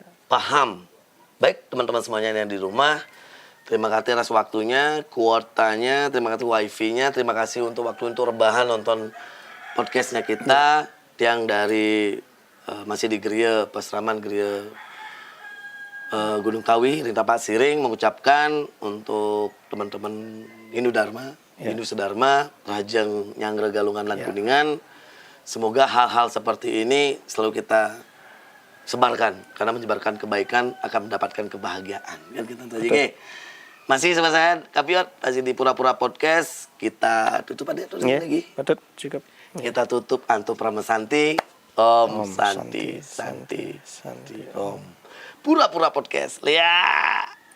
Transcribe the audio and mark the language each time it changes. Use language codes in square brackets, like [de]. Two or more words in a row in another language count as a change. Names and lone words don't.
[id] Paham. Baik teman-teman semuanya yang di rumah, terima kasih atas waktunya, kuotanya, terima kasih wifi-nya, terima kasih untuk waktu untuk rebahan nonton podcastnya kita yang dari masih di Geria Pasraman Geria Gunung Kawi, Rintapak Siring mengucapkan untuk teman-teman Hindu Dharma, Hindu Sedharma, [ban] Rajang Nyanggra Galungan lan Kuningan, [id] semoga hal-hal seperti ini selalu kita sebarkan karena menyebarkan kebaikan akan mendapatkan kebahagiaan. Kan kita tadi masih sama saya Kapiot, masih di Pura-Pura Podcast. Kita tutup aja lagi. Betul, cukup. Kita tutup Anto Pramesanti. [sa] Om Santi, Santi, Santi, Om. [id] Pura-Pura Podcast. Lihat.